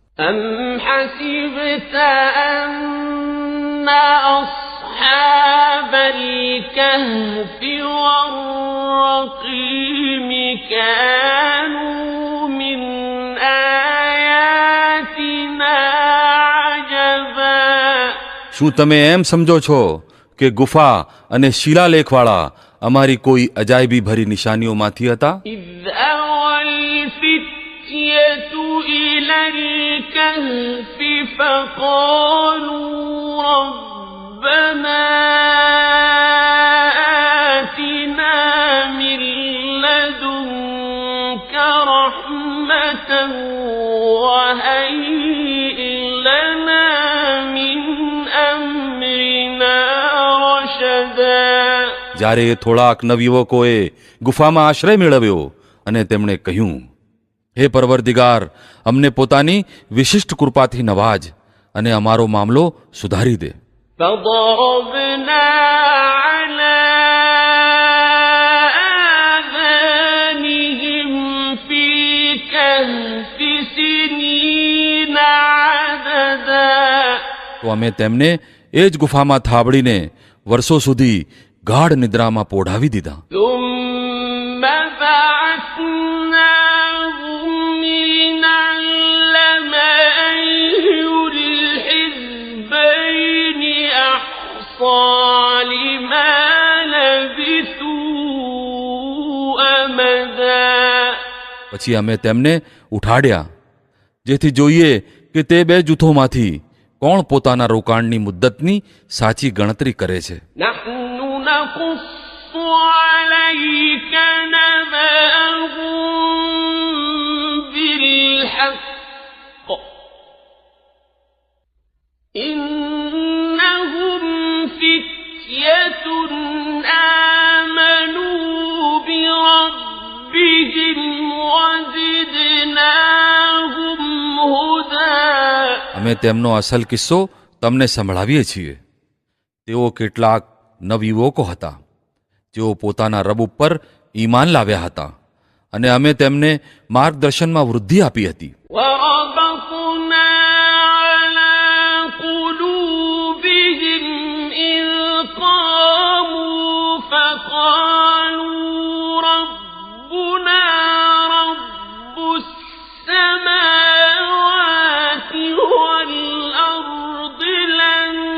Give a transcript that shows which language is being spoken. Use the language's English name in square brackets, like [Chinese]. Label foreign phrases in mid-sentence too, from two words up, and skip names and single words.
[Arabic] أم حسبت أن أصحاب الكهف والرقيم كانوا من آياتنا عجبا [Gujarati] શું તમે એમ સમજો છો કે ગુફા અને શિલાલેખવાળા અમારી કોઈ અજાયબી ભરી નિશાનીઓમાંથી હતા? [Arabic] إذ أوى الفتية إلى الكهف فقالوا ربنا آتنا من لدنك رحمة وهيئ لنا من أمرنا رشدا [Gujarati] જ્યારે થોડાક નવયુવકોએ ગુફામાં આશ્રય મેળવ્યો અને તેમણે કહ્યું, હે પરવરદિગાર, અમને પોતાની વિશિષ્ટ કૃપાથી નવાજ અને અમારો મામલો સુધારી દે. [Arabic] فضربنا على آذانهم في الكهف سنين عددا [Gujarati] તો અમે તેમને એ જ ગુફામાં થાબડીને વર્ષો સુધી ગાઢ નિદ્રામાં પોઢાવી દીધા. [Arabic] ثم بعثناهم لنعلم أي الحزبين أحصى لما لبثوا أمدا [Gujarati] પછી અમે તેમને ઉઠાડ્યા જેથી જોઈએ કે તે બે જૂથોમાંથી કોણ પોતાના રોકાણની મુદ્દતની સાચી ગણતરી કરે છે. [Arabic] نحن نقص عليك نبأهم بالحق إنهم فتية آمنوا بربهم وزدناهم هدى [Gujarati] અમે તેમનો અસલ કિસ્સો તમને સંભળાવીએ છીએ. તેઓ કેટલાક નવયુવકો હતા જેઓ પોતાના રબ ઉપર ઈમાન લાવ્યા હતા અને અમે તેમને માર્ગદર્શનમાં વૃદ્ધિ આપી હતી. [Arabic] وربطنا على قلوبهم إذ قاموا فقالوا ربنا رب السماوات والأرض لن